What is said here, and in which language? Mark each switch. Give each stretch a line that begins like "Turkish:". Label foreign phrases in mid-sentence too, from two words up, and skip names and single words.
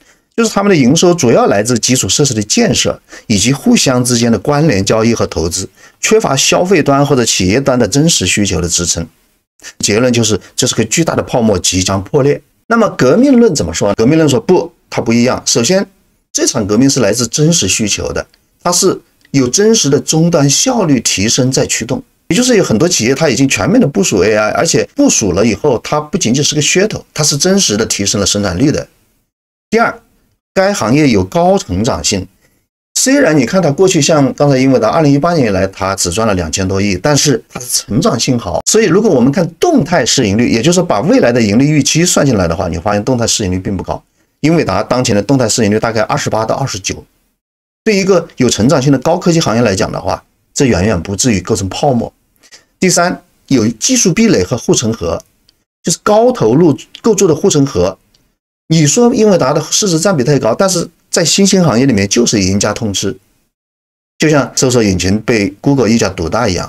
Chinese: 就是他們的營收主要來自基礎設施的建設以及互相之間的關聯交易和投資，缺乏消費端或者企業端的真實需求的支撐。結論就是這是個巨大的泡沫即將破裂。那麼革命論怎麼說？革命論說不，它不一樣。首先，這場革命是來自真實需求的，它是有真實的終端效率提升在驅動，也就是有很多企業它已經全面的部署 AI， 而且部署了以後，它不僅僅是個噱頭，它是真實的提升了生產力的。第二，該行業有高成長性，雖然你看它過去像剛才英偉達2018年以來它只賺了2000多億，但是它的成長性好。所以如果我們看動態市盈率，也就是把未來的盈利預期算進來的话，你发现动態市盈率並不高。英偉達當前的動態市盈率大概28到29，對一個有成長性的高科技行業來講的話，這遠遠不至於構成泡沫。第三，有技術壁壘和護城河，就是高投入構築的護城河。你說英偉達的市值佔比太高，但是在新興行業裡面就是贏家通吃，就像搜索引擎被 Google 一家獨大一樣。